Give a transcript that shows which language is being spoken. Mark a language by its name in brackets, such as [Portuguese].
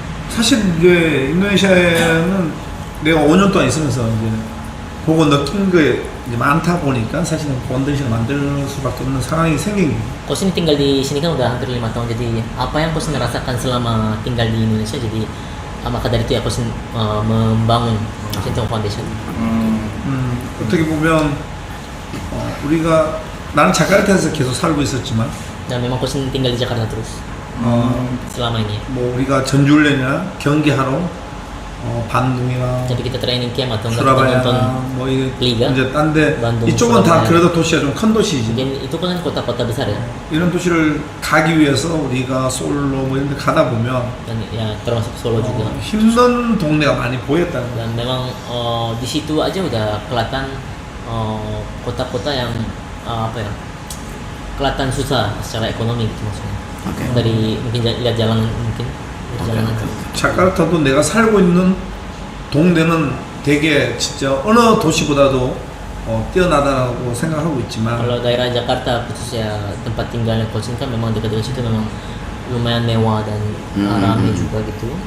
[Korean] 사실 이제 인도네시아는 내가 5년 동안 있으면서 이제 보고 느낀 게 이제 많다 보니까 사실은 펀데이션을 만들 수밖에 없는 상황이 생긴 거예요. [Indonesian] Coach ini tinggal di sini kan udah hampir 5 tahun, jadi apa yang Coach rasakan selama tinggal di Indonesia, jadi maka dari itu ya Coach membangun Sintayong Foundation. [Korean] 어떻게 보면 우리가 나는 자카르타에서 계속 살고 있었지만 [Indonesian] Dan memang Coach tinggal di Jakarta terus selama ini. [Korean] 뭐 우리가 전주훈련이나 경기하러 반둥이나 [Indonesian] Jadi kita training camp atau enggak kita nonton [Korean] 수라바야 뭐 [Indonesian] Liga, [Korean] 이제 딴데 [Indonesian] Bandung, [Korean] 이쪽은 다 그래도 도시가 좀 큰 도시지. [Indonesian] Mungkin itu kan kota-kota besar ya. [Korean] 이런 도시를 가기 위해서 우리가 솔로 뭐 이런 데 가다 보면 [Indonesian] Dan ya termasuk Solo juga. [Korean] 힘든 동네가 많이 보였다는 거예요. [Indonesian] Dan memang di situ aja udah kelihatan kota-kota yang apa ya, kelihatan susah secara ekonomi gitu maksudnya. Dari mungkin lihat jalanan mungkin jalanan. [Korean] 자카르타도 내가 살고 있는 동네는 되게 진짜 어느 도시보다도 뛰어나다고 생각하고 있지만 [Indonesian] Kalau daerah Jakarta khususnya tempat tinggalnya Coach kan memang dekat dengan situ memang lumayan mewah dan ramai juga gitu.